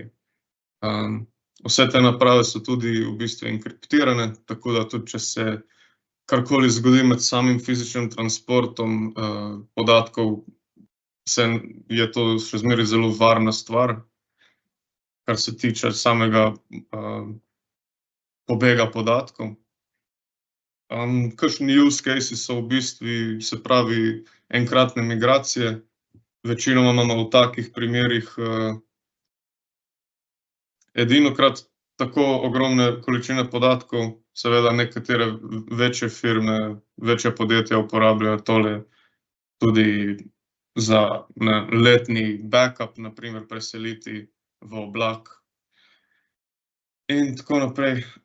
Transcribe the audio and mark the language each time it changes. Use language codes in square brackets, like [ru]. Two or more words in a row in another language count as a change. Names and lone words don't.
[sl] Vse te naprave so tudi v bistvu enkriptirane, tako da tudi, če se karkoli zgodi med samim fizičnim transportom podatkov, je to še zmeraj zelo varna stvar, kar se tiče samega pobega podatkov. Kakšni [en] use cases [sl] so v bistvu, se pravi, enkratne migracije. Večinoma imamo v takih primerih edinokrat tako ogromne količine podatkov, seveda nekatere večje firme, večja podjetja uporabljajo tole tudi za letni backup, na primer preseliti v oblak in tako naprej.